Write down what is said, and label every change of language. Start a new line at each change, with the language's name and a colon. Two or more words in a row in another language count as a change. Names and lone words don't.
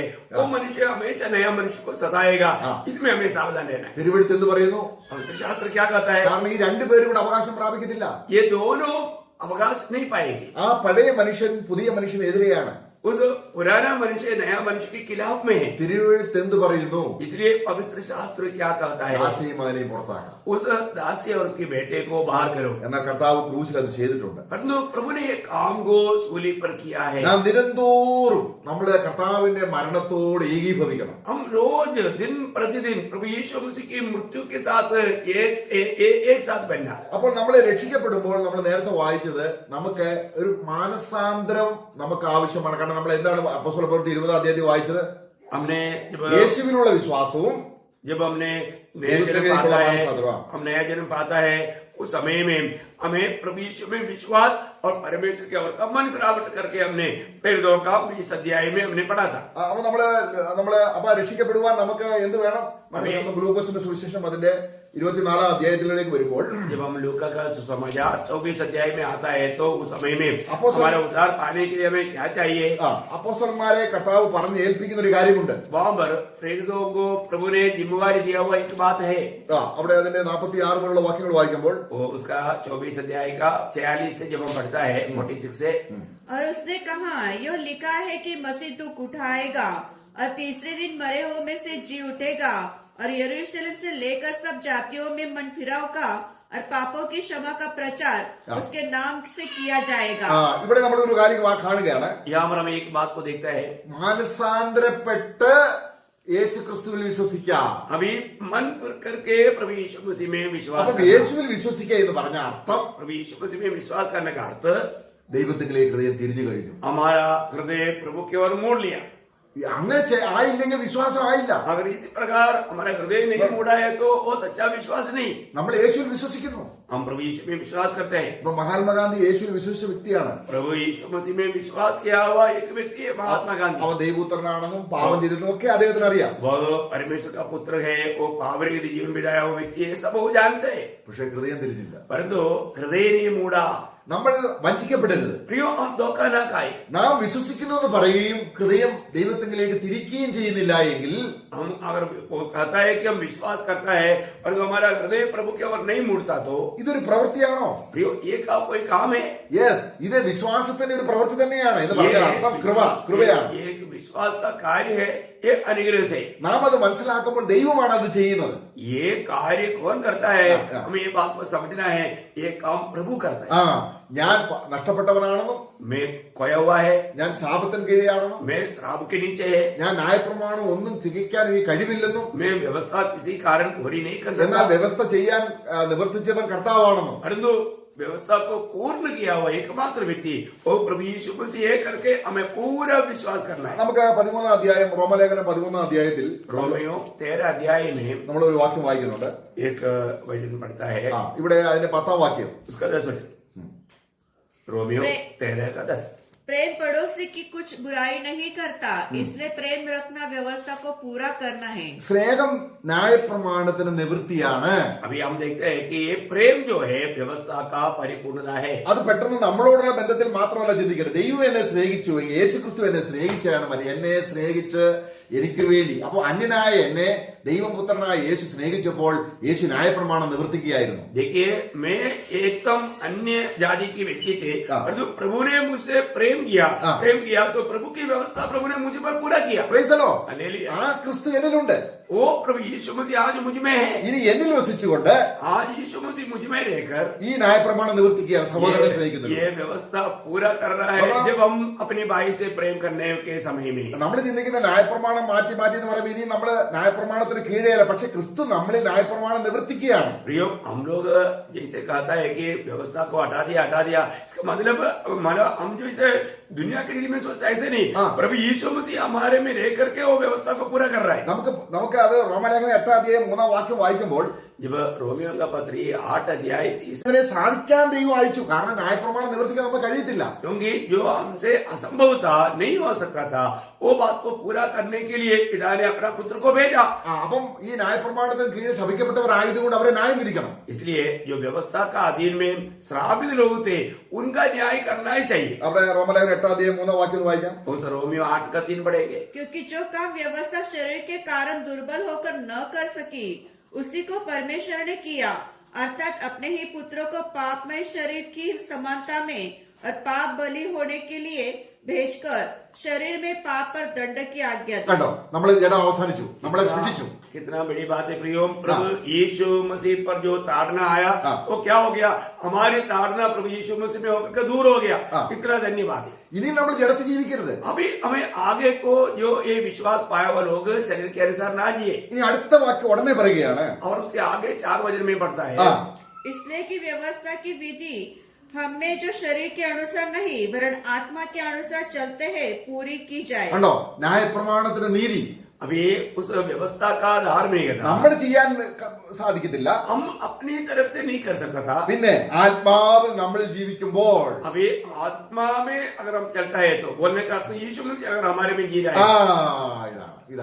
Hindi: वो मनुष्य हमेशा नया मनुष्य को सताएगा। इसमें हमें सावधान रहना है।
Malayalam: തിരുവെഴുത്ത് എന്ത് പറയുന്നു?
Hindi: शास्त्र क्या कहता है?
Malayalam: കാരണം ഈ രണ്ടുപേരും കൂടെ അവകാശം പ്രാപിക്കത്തില്ല.
Hindi: ये दोनों अवकाश नहीं पाएंगे।
Malayalam: ആ പഴയ മനുഷ്യൻ പുതിയ മനുഷ്യനെതിരെയാണ്.
Hindi: उस पुराना मनुष्य नया मनुष्य के खिलाफ में है।
Malayalam: തിരുവെഴുത്ത് എന്ത് പറയുന്നു?
Hindi: इसलिए पवित्र शास्त्र क्या कहता है?
Malayalam: ദാസിയും മകനെയും പുറത്താക്കാം.
Hindi: उस दासी और उसके बेटे को बाहर करो।
Malayalam: എന്നാൽ കർത്താവ് ക്രൂശിൽ അത് ചെയ്തിട്ടുണ്ട്.
Hindi: परंतु प्रभु ने ये काम को सूली पर किया है।
Malayalam: നാം ദിനംതോറും നമ്മള് കർത്താവിന്റെ മരണത്തോട് ഏകീഭവിക്കണം.
Hindi: हम रोज दिन प्रतिदिन प्रभु यीशु मसीह की मृत्यु के साथ एक साथ बनना।
Malayalam: അപ്പോൾ നമ്മൾ രക്ഷിക്കപ്പെടുമ്പോൾ നമ്മൾ നേരത്തെ വായിച്ചത് നമുക്ക് ഒരു മാനസാന്തരം നമുക്ക് ആവശ്യമാണ്. കാരണം നമ്മൾ എന്താണ് അപ്പോസ്തല പ്രവൃത്തി 20 അധ്യായത്തിൽ വായിച്ചത്?
Hindi: हमने
Malayalam: യേശുവിനുള്ള വിശ്വാസവും
Hindi: जब हमने नया जन्म पाता है उस समय में हमें प्रभु यीशु में विश्वास और परमेश्वर के और का मन प्राप्त करके हमने प्रेरितों का इस अध्याय में हमने पढ़ा था।
Malayalam: നമ്മള് അപ്പൊ രക്ഷിക്കപ്പെടുവാൻ നമുക്ക് എന്ത് വേണം? ലൂക്കോസിന്റെ സുവിശേഷം അതിന്റെ 24 അധ്യായത്തിലേക്ക് വരുമ്പോൾ
Hindi: जब हम लूका का सुसमाचार 24 अध्याय में आता है तो उस समय में हमारा उद्धार पाने के लिए हमें क्या चाहिए?
Malayalam: അപ്പോസ്തലന്മാരെ കർത്താവ് പറഞ്ഞ് ഏൽപ്പിക്കുന്ന ഒരു കാര്യമുണ്ട്.
Hindi: वहाँ पर प्रेरितों को प्रभु ने जिम्मेवारी दिया हुआ एक बात है.
Malayalam: അവിടെ അതിന്റെ 46 മുതലുള്ള വാക്യങ്ങൾ വായിക്കുമ്പോൾ
Hindi: वो उसका 24 अध्याय का 46 से जब हम पढ़ता है 46 से, और उसने कहा, यह लिखा है कि मसीह दुख उठाएगा और तीसरे दिन मरे हुए में से जी उठेगा और यरूशलेम से लेकर सब जातियों में मन फिराव का और पापों की क्षमा का प्रचार उसके नाम से किया जाएगा.
Malayalam: ഇവിടെ നമ്മൾ ഒരു കാര്യം കാണുകയാണ്.
Hindi: यहाँ पर हम एक बात को देखता है,
Malayalam: മാനസാന്തരപ്പെട്ട് യേശു ക്രിസ്തുവിൽ വിശ്വസിക്കാം.
Hindi: अभी मन फिर करके प्रभु यीशु मसीह में विश्वास
Malayalam: അപ്പൊ
Hindi: करना.
Malayalam: യേശുവിൽ വിശ്വസിക്കുക എന്ന് പറഞ്ഞ അർത്ഥം
Hindi: प्रभु यीशु मसीह में विश्वास करने का अर्थ
Malayalam: ദൈവത്തിലേക്ക് ഹൃദയം തിരിഞ്ഞു കഴിഞ്ഞു.
Hindi: हमारा हृदय प्रभु की ओर मोड़ लिया.
Malayalam: അങ്ങനെ ആയില്ലെങ്കിൽ വിശ്വാസം ആയില്ല.
Hindi: अगर इसी प्रकार हमारा हृदय नहीं मोड़ा है तो वो सच्चा विश्वास नहीं.
Malayalam: നമ്മൾ യേശുവിൽ വിശ്വസിക്കുന്നു.
Hindi: हम प्रभु यीशु में विश्वास करते हैं.
Malayalam: ഇപ്പൊ മഹാത്മാഗാന്ധി യേശുവിൽ വിശ്വസിച്ച വ്യക്തിയാണ്.
Hindi: प्रभु यीशु मसीह में विश्वास किया हुआ एक व्यक्ति है महात्मा गांधी.
Malayalam: അവൻ ദൈവപുത്രനാണെന്നും പാപം ചെയ്തിട്ടും ഒക്കെ അദ്ദേഹത്തിന് അറിയാം.
Hindi: वो परमेश्वर का पुत्र है, वो पावर के लिए जीवन बिताया हुआ व्यक्ति है, सब वो जानते हैं.
Malayalam: പക്ഷെ ഹൃദയം തിരിഞ്ഞില്ല.
Hindi: परंतु हृदय नहीं मोड़ा.
Malayalam: നമ്മൾ വഞ്ചിക്കപ്പെടരുത്.
Hindi: प्रियो हम धोखा ना खाए.
Malayalam: നാം വിശ്വസിക്കുന്നു എന്ന് പറയുകയും ഹൃദയം ദൈവത്തിലേക്ക് തിരിക്കുകയും ചെയ്യുന്നില്ല എങ്കിൽ,
Hindi: हम अगर वो कहता है कि हम विश्वास करता है और हमारा हृदय प्रभु की ओर नहीं मुड़ता तो
Malayalam: ഇതൊരു പ്രവൃത്തിയാണോ?
Hindi: प्रियो ये कोई काम है?
Malayalam: യെസ്, ഇത് വിശ്വാസത്തിന്റെ ഒരു പ്രവൃത്തി തന്നെയാണ് എന്ന് പറഞ്ഞാൽ അർത്ഥം കൃപയാണ്.
Hindi: ये एक विश्वास का कार्य है, ये अनुग्रह से.
Malayalam: നാം അത് മനസ്സിലാക്കുമ്പോൾ ദൈവമാണ് അത് ചെയ്യുന്നത്.
Hindi: ये कार्य कौन करता है? हमें ये बात को समझना है, ये काम प्रभु करता है.
Malayalam: ഞാൻ നഷ്ടപ്പെട്ടവനാണെന്നും,
Hindi: मैं खोया हुआ है,
Malayalam: ഞാൻ ശാപത്തിന് കീഴെയാണെന്നും,
Hindi: मैं श्राप के नीचे है,
Malayalam: ഞാൻ ന്യായപ്രമാണം ഒന്നും തികയ്ക്കാൻ എനിക്ക് കഴിവില്ലെന്നും,
Hindi: मैं व्यवस्था किसी कारण पूरी नहीं कर
Malayalam: എന്നാൽ
Hindi: सकता,
Malayalam: വ്യവസ്ഥ ചെയ്യാൻ നിവർത്തിച്ചവൻ കർത്താവാണെന്നും,
Hindi: परंतु व्यवस्था को पूर्ण किया हुआ एकमात्र व्यक्ति वो प्रभु यीशु मसीह है करके हमें पूरा विश्वास करना है.
Malayalam: നമുക്ക് 13 അധ്യായം റോമലേഖനം 13 അധ്യായത്തിൽ
Hindi: रोमियो 13 अध्याय में
Malayalam: നമ്മൾ ഒരു വാക്യം വായിക്കുന്നുണ്ട്.
Hindi: एक वचन पढ़ता है,
Malayalam: ഇവിടെ അതിന്റെ 10ാം വാക്യം.
Hindi: उसका 10 वचन. रोमियो 13 का 10. प्रेम पड़ोसी की कुछ बुराई नहीं करता, इसलिए प्रेम रखना व्यवस्था को पूरा करना है.
Malayalam: സ്നേഹം ന്യായപ്രമാണത്തിന് നിവൃത്തിയാണ്.
Hindi: अभी हम देखते हैं कि ये प्रेम जो है व्यवस्था का परिपूर्णता है.
Malayalam: അത് പെട്ടെന്ന് നമ്മളോടുള്ള ബന്ധത്തിൽ മാത്രമല്ല ചിന്തിക്കരുത്. ദൈവം എന്നെ സ്നേഹിച്ചു, യേശു ക്രിസ്തു എന്നെ സ്നേഹിച്ചാണ് എന്നെ സ്നേഹിച്ച് എനിക്ക് വേണ്ടി. അപ്പൊ അന്യനായ എന്നെ ദൈവപുത്രനായ യേശു സ്നേഹിച്ചപ്പോൾ യേശു ന്യായപ്രമാണം നിവർത്തിക്കുകയായിരുന്നു.
Hindi: देखिए, मैं एकदम अन्य जाति की व्यक्ति थे, परंतु प्रभु ने मुझसे प्रेम किया तो प्रभु की व्यवस्था प्रभु ने मुझ पर पूरा किया.
English: Praise the Lord.
Hindi: हालेलुया.
Malayalam: ആ ക്രിസ്തു എന്നിലുണ്ട്.
Hindi: वो प्रभु यीशु मसीह आज मुझ में है.
Malayalam: ഇനി എന്നിൽ വസിച്ചുകൊണ്ട്
Hindi: आज यीशु मसीह मुझ में रहकर
Malayalam: ഈ ന്യായപ്രമാണം നിവർത്തിക്കുകയാണ് സഹോദരനെ സ്നേഹിക്കുന്നത്.
Hindi: ये व्यवस्था पूरा कर रहा है जब हम अपने भाई से प्रेम करने के समय में.
Malayalam: നമ്മൾ ചിന്തിക്കുന്ന ന്യായപ്രമാണം മാറ്റി എന്ന് പറയുമ്പോൾ ഇനി നമ്മള് ന്യായപ്രമാണത്തിന് കീഴെയല്ല, പക്ഷെ ക്രിസ്തു നമ്മളിൽ ന്യായപ്രമാണം നിവർത്തിക്കുകയാണ്.
Hindi: प्रियो, हम लोग जैसे कहता है कि व्यवस्था को हटा दिया, इसका मतलब हम जो इसे दुनिया के लिए में सोचता है ऐसे नहीं. प्रभु यीशु मसीह हमारे में रह करके वो व्यवस्था को पूरा कर रहा है.
Malayalam: നമുക്ക് അത് റോമലേഖനം 8ാം അധ്യായം 3ാം വാക്യം വായിക്കുമ്പോൾ
Hindi: जब रोमियो का पत्र 8 अध्याय 30,
Malayalam: ഇതിനെ സാധിക്കാൻ ദൈവം അയച്ചു. കാരണം ന്യായപ്രമാണം നിവർത്തിക്കാൻ നമുക്ക് കഴിയത്തില്ല.
Hindi: क्योंकि जो हमसे असंभव था, नहीं हो सकता था, वो बात को पूरा करने के लिए पिता ने अपना पुत्र को भेजा.
Malayalam: അപ്പം ഈ ന്യായപ്രമാണത്തിന് കീഴിൽ ശപിക്കപ്പെട്ടവർ ആയതുകൊണ്ട് അവരെ ന്യായം വിധിക്കണം.
Hindi: इसलिए जो व्यवस्था का अधीन में श्रापित लोग थे उनका न्याय करना ही चाहिए.
Malayalam: അവിടെ റോമലേഖനം 8ാം അധ്യായം 3ാം വാക്യം വായിക്കാം.
Hindi: उस रोमियो 8 का 3 पढ़ेंगे. क्योंकि जो काम व्यवस्था शरीर के कारण दुर्बल होकर न कर सकी, उसी को परमेश्वर ने किया, अर्थात अपने ही पुत्रों को पापमय शरीर की समानता में और पाप बलि होने के लिए भेजकर शरीर में पाप पर दंड की आज्ञा दी.
Malayalam: കണ്ടോ, നമ്മൾ ജഡം അവസാനിച്ചു, നമ്മളെ സൃഷ്ടിച്ചു.
Hindi: कितना बड़ी बात है प्रियो. प्रभु यीशु मसीह पर जो ताड़ना आया वो क्या हो गया? हमारी ताड़ना प्रभु यीशु मसीह में होकर दूर हो गया. कितना धन्यवाद है.
Malayalam: ഇനി നമ്മൾ ജഡത്തിൽ ജീവിക്കരുത്.
Hindi: अभी हमें आगे को जो ये विश्वास पाया हुआ लोग शरीर के अनुसार ना जिए.
Malayalam: ഇനി അടുത്ത വാക്യം ഉടനെ പറയുകയാണ്.
Hindi: और उसके आगे 4 वचन में पढ़ता है, इसलिए कि व्यवस्था की विधि हमें जो शरीर के अनुसार नहीं वरन आत्मा के अनुसार चलते हैं पूरी की जाए.
Malayalam: കണ്ടോ, ന്യായപ്രമാണത്തിന്റെ നീതി
Hindi: अभी उस व्यवस्था का धार्मिकता
Malayalam: നമ്മൾ ചെയ്യാൻ സാധിക്കത്തില്ല.
Hindi: हम अपनी तरफ से नहीं कर सकता था.
Malayalam: പിന്നെ ആത്മാവിൽ നമ്മൾ ജീവിക്കുമ്പോൾ
Hindi: अभी आत्मा में अगर हम चलता है तो बोलने का अर्थ यीशु मसीह अगर हमारे में जी रहा है,